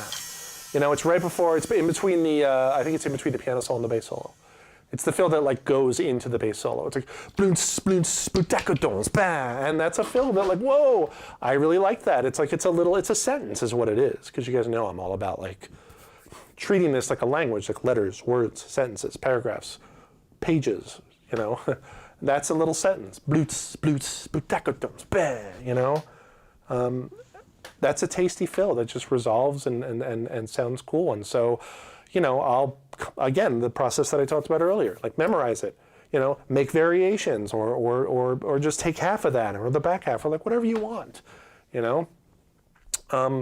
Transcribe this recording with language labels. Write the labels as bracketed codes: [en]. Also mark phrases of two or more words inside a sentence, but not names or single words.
[en] You know, it's right before, it's in between the, I think it's in between the piano solo and the bass solo. It's the fill that like goes into the bass solo. It's like bloons, bloons, spootakadum, bam. And that's a fill that like, whoa, I really like that. It's like, it's a sentence is what it is. Because you guys know I'm all about like treating this like a language, like letters, words, sentences, paragraphs, pages, you know. That's a little sentence. Bloots, bloots, spootakadum, bam, you know. That's a tasty fill that just resolves and sounds cool. And so, you know, again, the process that I talked about earlier, like memorize it, you know, make variations or just take half of that or the back half or like whatever you want, you know.